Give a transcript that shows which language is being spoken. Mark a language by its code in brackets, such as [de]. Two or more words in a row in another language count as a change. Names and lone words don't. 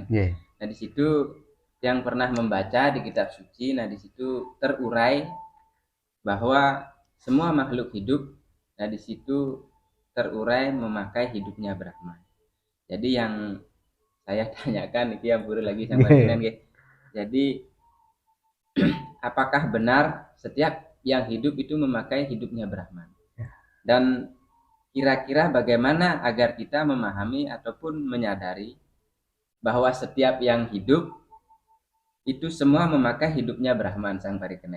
[id] Yeah. Nah di situ yang pernah membaca di kitab suci, nah di situ terurai bahwa semua makhluk hidup, nah di situ terurai memakai hidupnya Brahman. Jadi yang saya tanyakan iki ampura lagi Sang Parikenan nggih. Jadi apakah benar setiap yang hidup itu memakai hidupnya Brahman? Dan kira-kira bagaimana agar kita memahami ataupun menyadari bahwa setiap yang hidup itu semua memakai hidupnya Brahman Sang Parikenan?